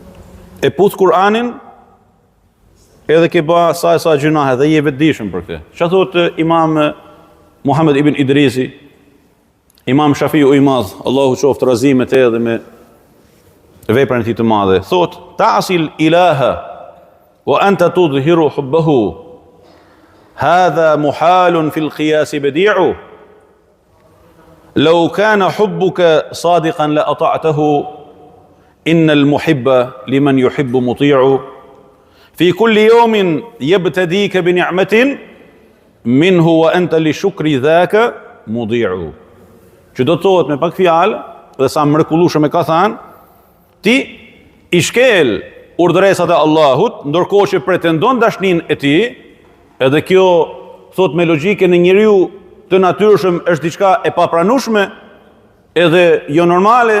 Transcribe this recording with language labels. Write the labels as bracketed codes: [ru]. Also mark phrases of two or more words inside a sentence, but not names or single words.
[sq] E puth Kur'anin, edhe ke ba sa gjunahe dhe je vetëdijshëm për këtë. Çfarë thotë Imam Muhammed ibn Idrisi, Imam Shafiu I madh, Allahu qoftë razi me te dhe me veprën e tij të madhe. Thotë: [ar] "تعصي الإله وأنت تظهر حبه. هذا محال في القياس بديع. لو كان حبك صادقا لأطعته. إن المحب لمن يحب مطيع. في كل يوم يبتديك بنعمة منه وأنت لشكر ذاك مضيع." [sq] Që do të thotë me pak fjalë, dhe sa mrekullueshëm e ka thënë, ti I shkel urdhëresat e Allahut, ndërkohë që pretendon dashnin e tij, edhe kjo thot me logjikën e njeriu të natyrshëm është diçka e papranueshme, edhe jo normale.